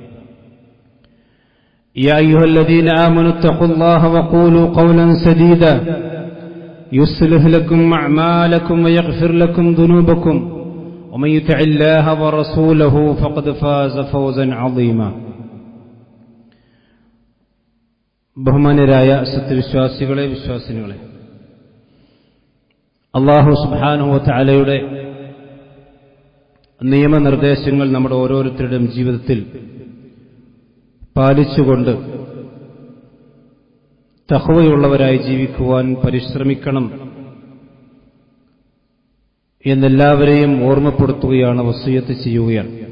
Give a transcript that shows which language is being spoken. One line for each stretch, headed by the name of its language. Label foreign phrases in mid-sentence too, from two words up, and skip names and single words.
Arabic: يا أيها الذين آمنوا اتقوا الله وقولوا قولا سديدا يصلح لكم أعمالكم ويغفر لكم ذنوبكم ومن يطع الله ورسوله فقد فاز فوزا عظيما
Malayalam: ബഹുമാന്യരായ സത്യവിശ്വാസികളെ വിശ്വാസിനികളെ
Arabic: الله سبحانه وتعالى
Malayalam: നിയമനിർദ്ദേശങ്ങൾ നമ്മുടെ ഓരോരുത്തരുടെയും ജീവിതത്തിൽ പാലിച്ചുകൊണ്ട് തഖ്വയുള്ളവരായി ജീവിക്കുവാൻ പരിശ്രമിക്കണം എന്നെല്ലാവരെയും ഓർമ്മപ്പെടുത്തുകയാണ്, വസിയത്ത് ചെയ്യുകയാണ്.